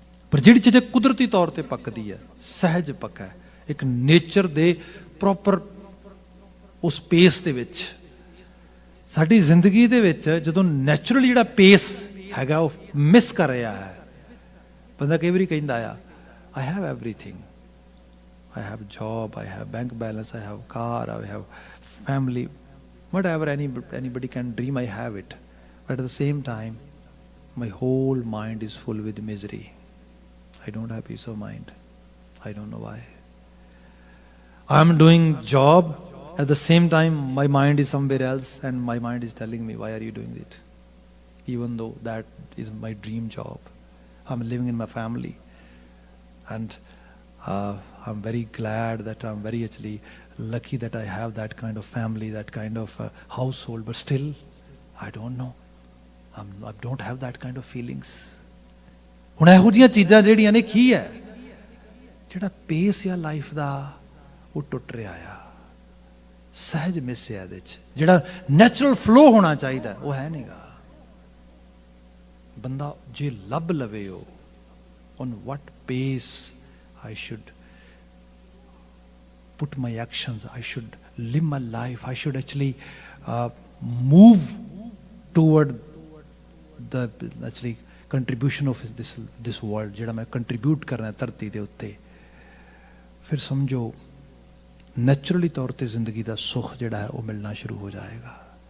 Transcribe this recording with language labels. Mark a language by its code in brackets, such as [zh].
[pa] ਪਰ ਜਿਹੜੀ ਚੀਜ਼ ਕੁਦਰਤੀ ਤੌਰ 'ਤੇ ਪੱਕਦੀ ਹੈ, ਸਹਿਜ ਪੱਕਾ, ਇੱਕ ਨੇਚਰ ਦੇ ਪ੍ਰੋਪਰ ਉਸ ਪੇਸ ਦੇ ਵਿੱਚ. ਸਾਡੀ ਜ਼ਿੰਦਗੀ ਦੇ ਵਿੱਚ ਜਦੋਂ ਨੈਚੁਰਲ ਜਿਹੜਾ ਪੇਸ ਹੈਗਾ ਉਹ ਮਿਸ ਕਰ ਰਿਹਾ ਹੈ. ਬੰਦਾ ਕਈ ਵਾਰੀ ਕਹਿੰਦਾ ਆ, [en] I have everything, I have job, I have bank balance, I have car, I have family, whatever anybody can dream, I have it. But at the same time my whole mind is full with misery. I don't have peace of mind. I don't know why. I'm doing job, at the same time my mind is somewhere else, and my mind is telling me, why are you doing it? Even though that is my dream job. I'm living in my family, and I'm very glad that I'm very actually lucky that I have that kind of family, that kind of household, but still I don't know. I don't have that kind of feelings. [pa] ਹੁਣ ਇਹੋ ਜਿਹੀਆਂ ਚੀਜ਼ਾਂ ਜਿਹੜੀਆਂ ਨੇ ਕੀ ਹੈ, ਜਿਹੜਾ ਪੇਸ ਆ ਲਾਈਫ ਦਾ ਉਹ ਟੁੱਟ ਰਿਹਾ ਆ, ਸਹਿਜ ਮਿਸ ਹੈ ਇਹਦੇ 'ਚ, ਜਿਹੜਾ ਨੈਚੁਰਲ ਫਲੋ ਹੋਣਾ ਚਾਹੀਦਾ ਉਹ ਹੈ ਨਹੀਂਗਾ। ਬੰਦਾ ਜੇ ਲੱਭ ਲਵੇ ਉਹ [en] on what pace I should put my actions, I should live my life, I should actually move toward the actually contribution of this world, [pa] ਜਿਹੜਾ ਮੈਂ ਕੰਟਰੀਬਿਊਟ ਕਰਨਾ ਧਰਤੀ ਦੇ ਉੱਤੇ, ਫਿਰ ਸਮਝੋ ਨੈਚੁਰਲੀ ਤੌਰ ਤੇ ਜ਼ਿੰਦਗੀ ਦਾ ਸੁੱਖ ਜਿਹੜਾ ਹੈ ਉਹ ਮਿਲਣਾ ਸ਼ੁਰੂ ਹੋ ਜਾਏਗਾ।